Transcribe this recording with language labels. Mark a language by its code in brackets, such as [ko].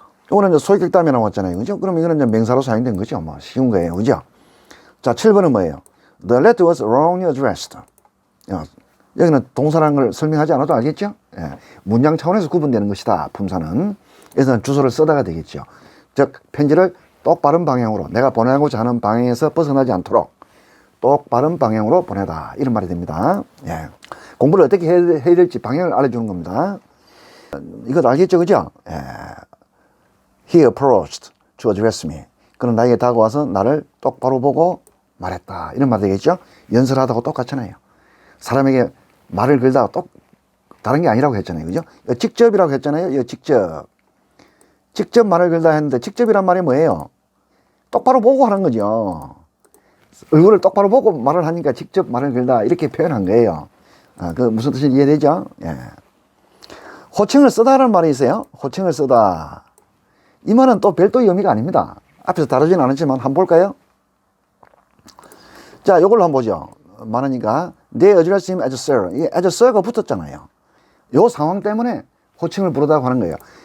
[ko] 요거는 이제 소액격담에 나왔잖아요. 그죠? 그럼 이거는 이제 명사로 사용된 거죠. 뭐 쉬운 거예요. 그죠? 자, 7번은 뭐예요? [en] The letter was wrongly addressed. [ko] 여기는 동사라는 걸 설명하지 않아도 알겠죠? 예. 문장 차원에서 구분되는 것이다. 품사는. 그래서 주소를 써다가 되겠죠. 즉 편지를 똑바른 방향으로 내가 보내고자 하는 방향에서 벗어나지 않도록 똑바른 방향으로 보내다. 이런 말이 됩니다. 예. 공부를 어떻게 해야 될지 방향을 알려주는 겁니다. 이것 알겠죠? 그죠? 예. [en] He approached to address me. [ko] 그는 나에게 다가와서 나를 똑바로 보고 말했다. 이런 말 되겠죠? 연설하다고 똑같잖아요. 사람에게 말을 걸다가 다른 게 아니라고 했잖아요. 그죠? 직접이라고 했잖아요. 직접 말을 걸다 했는데 직접이란 말이 뭐예요? 똑바로 보고 하는 거죠. 얼굴을 똑바로 보고 말을 하니까 직접 말을 걸다 이렇게 표현한 거예요. 그 무슨 뜻인지 이해되죠? 예. 호칭을 쓰다라는 말이 있어요. 호칭을 쓰다. 이 말은 또 별도의 의미가 아닙니다. 앞에서 다루진 않았지만 한번 볼까요? 자, 요걸로 한번 보죠. 많으니까 [en] They address him as sir. [ko] 이게 as sir가 붙었잖아요. 요 상황 때문에 호칭을 부르다고 하는 거예요.